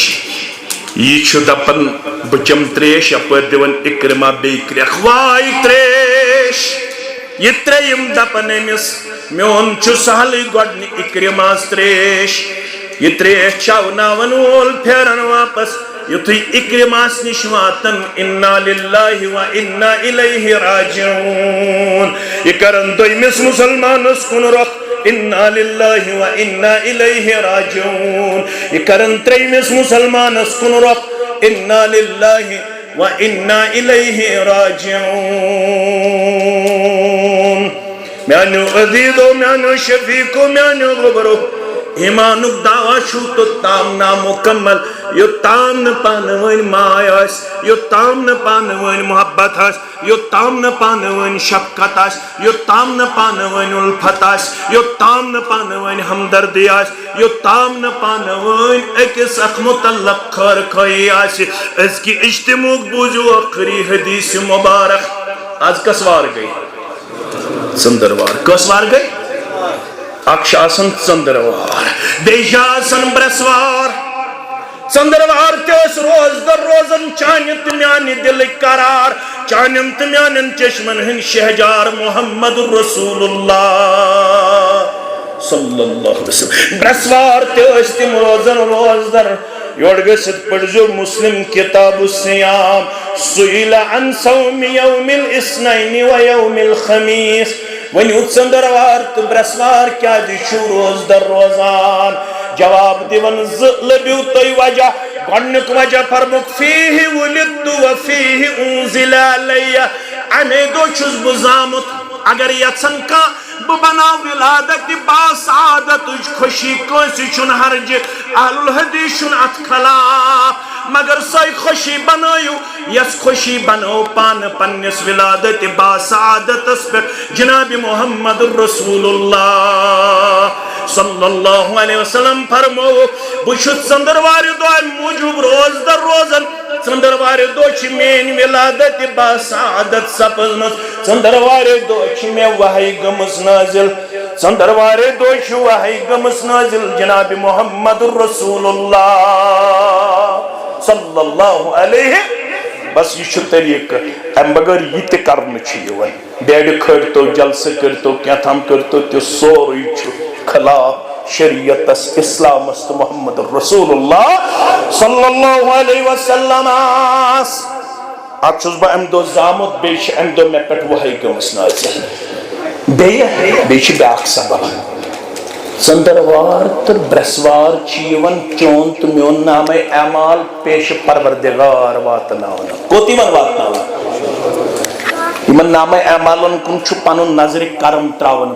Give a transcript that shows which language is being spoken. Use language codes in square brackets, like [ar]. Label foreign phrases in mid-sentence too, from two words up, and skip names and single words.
[ks] یہ چھُ دپن بہٕ چٮ۪مہٕ ترٛیش یپٲرۍ دِوان اکرمہ بیٚیہِ کرٛٮ۪کھ واے ترٛیش یہ ترٛیٚیِم دپن أمِس میون چھُ سہلٕے گۄڈنہِ اکرماس ترٛیش یہ ترٛیش چاوناون وول پھیرن واپس یُتھُے اکرماس نِش واتن [ar] انا للہ و انا الیہ راجعون [ks] یہ کرن دوٚیمِس مسلمانس کُن رۄخ [ar] انا للہ و انا الیہ راجعون [ks] یہ کرن ترٛیٚیمِس مسلمانس کُن رۄخ [ar] انا للہ و انا الیہ راجعون [ks] میانیو عزیزو میانیو شفیقو میانیو غبرو ایمانک دعویٰ چھو تو تام نامکمل یوتام نہ پانوین ماے آس یوتام نہ پانوین محبت آس یوتام نہ پانوین شفقت آس یوتام نہ پانوین الفت آس یوتام نہ پانوین ہمدردی آس یوتام نہ پانوین اکس اخ متعلق خیر خواہی آس اس کی اجتماع بوجو آخری حدیث مبارک آج کس وار گئی ژندروار کس وار گئی اکھ آسن ژندروار بیٚیہِ چھِ آسان برٛٮ۪سوار ژندروار تہِ ٲسۍ روز در روزن چانہِ تہٕ میانہِ دلٕکۍ قرار چانٮ۪ن تہٕ میانٮ۪ن چشمن ہٕنٛدۍ شہجار محمد رسول اللہ [ar] صلی اللہ علیہ [ks] وسلم برٛٮ۪سوار تہِ ٲسۍ تِم روزن روز در یور گٔژھِتھ پٔرزیو مسلم [ar] کتاب الصیام سئل عن صوم یوم الاثنین و یوم الخمیس [ks] ونیو ژندروار تہٕ برٛٮ۪سوار کیازِ چھُو روز در روزان جواب دیون لبیو تُہۍ وجہ گۄڈنیُک وجہ فرمُکھ [ar] فیہ ولدت و فیہ انزل علیہ [ks] امے دۄہ چھُس بہٕ زامُت اگر یژھن کانٛہہ بہٕ بناو ولادت باسعادتٕچ خوشی کٲنٛسہِ چھُنہٕ ہرجہِ اہل الحدیث چھُنہٕ اتھ خلاف مگر سۄے خوشی بنٲیِو یس خوشی بنٲو پانہٕ پننِس ولادت باسعادتس پٮ۪ٹھ جناب محمد رسول اللہ [ar] صلی اللہ علیہ وسلم [ks] فرمو بشت ژندروار دۄہ موجوب روزدر روزن ژندروار دۄہ چھ میٲنۍ ولادت باسعادت سپزمٕژ ژندروار دۄہ چھ مےٚ وحی گٔمٕژ نازل ژندروار دۄہ چھ وحی گٔمٕژ نازل جناب محمد رسول اللہ [ar] صلی اللہ علیہ [ks] بس یہ چھُ طریقہ ام بغیر یہ تہِ کرنہٕ چھُ یِوان بیڈ کھٲلتو جلسہٕ کٔرتو کینٛہہ کٔرتو تہِ سورُے چھُ خلاف شریعتس اسلامس تو محمد رسول اللہ [ar] صلی اللہ علیہ وسلم [ks] ات چھُس بہٕ امہِ دۄہ زامُت بیٚیہِ چھِ امہِ دۄہ مےٚ پٮ۪ٹھ وحی گٔمٕژ نازل بیٚیہِ چھِ بیٛاکھ سبب ژندروار تہٕ برٛیسوار چھِ یِوان چون تہٕ میون نامے اعمال پیش پروردگار واتناونہٕ کوٚت یِمن واتناونہٕ یِمن نامے اعمالن کُن چھُ پنُن نظرِ کرم تراوان